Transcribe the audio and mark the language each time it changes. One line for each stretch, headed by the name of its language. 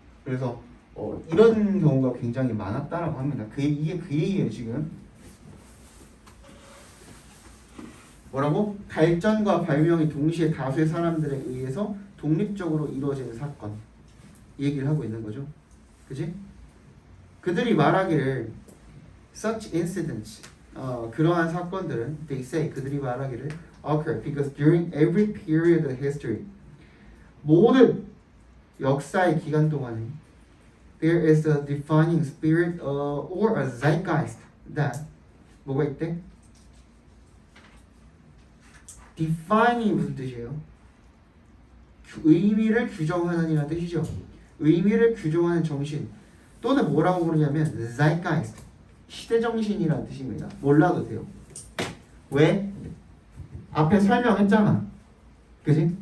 Korean: 그래서 이런 경우가 굉장히 많았다라고 합니다. 이게 그 얘기예요 지금. 뭐라고? 발전과 발명이 동시에 다수의 사람들에 의해서 독립적으로 이루어지는 사건. 이 얘기를 하고 있는 거죠. 그지?
English: 그들이 말하기를 such incidents
Korean: 그러한 사건들은
English: they say
Korean: 그들이 말하기를
English: occur because during every period of history
Korean: 모든 역사의 기간 동안에
English: there is a defining spirit or a zeitgeist that
Korean: 뭐가 있대? defining 무슨 뜻이에요? 의미를 규정하는 이라는 뜻이죠. 의미를 규정하는 정신 또는 뭐라고 부르냐면 zeitgeist 시대정신이라는 뜻입니다. 몰라도 돼요. 왜? 앞에 설명했잖아. 그지?